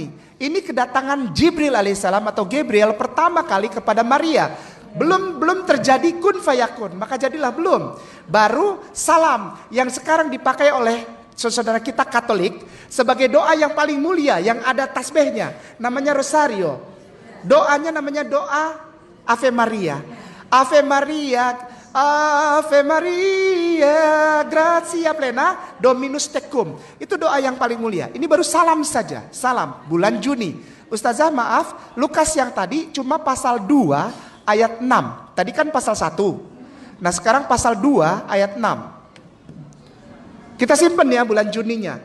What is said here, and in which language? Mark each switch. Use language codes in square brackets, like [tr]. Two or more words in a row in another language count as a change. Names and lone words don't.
[id] Ini kedatangan Jibril alaihissalam atau Gabriel pertama kali kepada Maria. Belum terjadi [ar] كن فيكون, [id] maka jadilah belum. Baru salam yang sekarang dipakai oleh saudara kita Katolik sebagai doa yang paling mulia yang ada tasbihnya, namanya rosario. Doanya namanya doa Ave Maria. [la] Ave Maria, Ave Maria, gratia plena, Dominus tecum. [id] Itu doa yang paling mulia. Ini baru salam saja, salam bulan Juni. Ustazah maaf, Lukas yang tadi cuma pasal 2 ayat 6. Tadi kan pasal 1. Nah sekarang pasal 2 ayat 6. Kita simpen ya bulan Juninya.